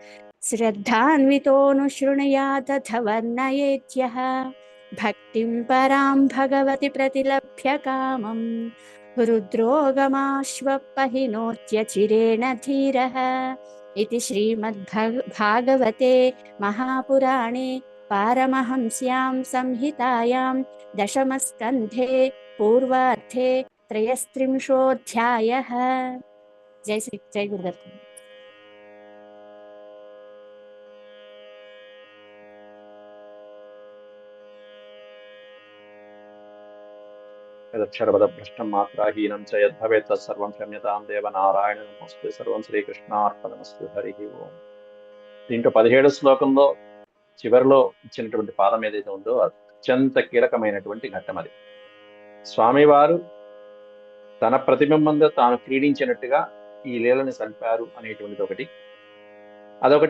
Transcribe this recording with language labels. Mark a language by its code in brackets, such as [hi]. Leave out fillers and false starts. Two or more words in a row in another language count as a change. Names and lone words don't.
[sa] श्रद्धान्वितोऽनुशृणुयादथ वर्णयेत्यः भक्तिं परां भगवति प्रतिलभ्य कामं रुद्रोगमाश्वपहिनोत्यचिरेण धीरः इति श्रीमद्भागवते महापुराणे पारमहंस्यां संहितायां दशमस्कन्धे पूर्वार्धे 33 जय गुरुदत्त। यदक्षरपदभ्रष्टं मात्राहीनं च यद्भवेत् तत्सर्वं क्षम्यतां देवनारायण नमोऽस्तु సర్వం శ్రీకృష్ణార్పణమస్తు హరి ఓం. [te] దీంట్లో 17వ శ్లోకంలో చివరిలో ఇచ్చినటువంటి పాదం ఏదైతే ఉందో అత్యంత కీలకమైనటువంటి ఘట్టం అది. స్వామివారు తన ప్రతిబింబంలో తాను క్రీడించినట్టుగా ఈ లీలని సల్పారు అనేటువంటిది ఒకటి, అదొకటి.